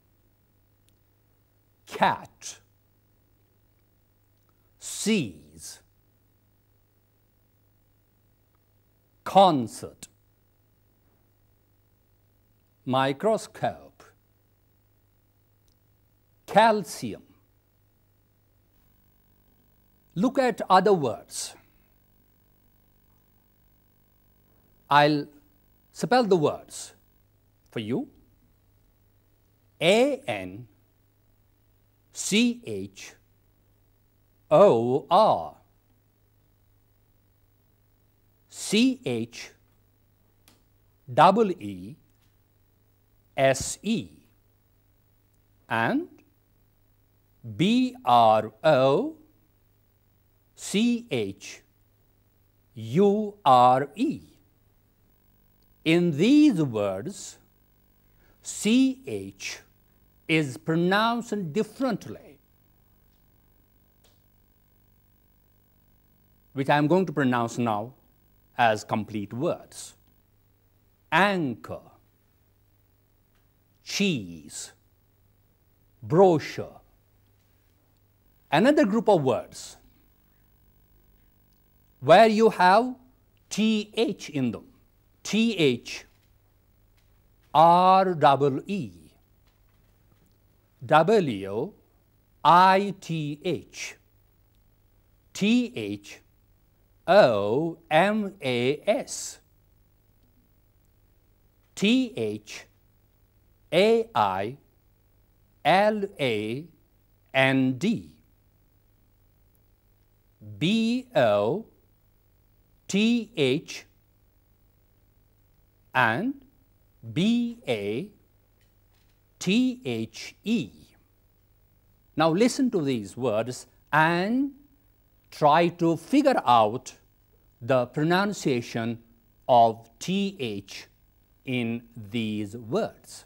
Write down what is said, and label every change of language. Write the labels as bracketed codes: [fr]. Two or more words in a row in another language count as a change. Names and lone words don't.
[en] Cat, seas, concert, microscope, calcium. Look at other words. I'll spell the words for you. A-N-C-H-O-R, C-H-E-E-S-E, and B-R-O-C-H-U-R-E. In these words, CH is pronounced differently, which I am going to pronounce now as complete words. Anchor, cheese, brochure. Another group of words where you have TH in them. TH, R-E-E, W-I-T-H, T-H-O-M-A-S, T-H-A-I-L-A-N-D, B-O-T-H, and B-A-T-H-E. Now listen to these words and try to figure out the pronunciation of TH in these words.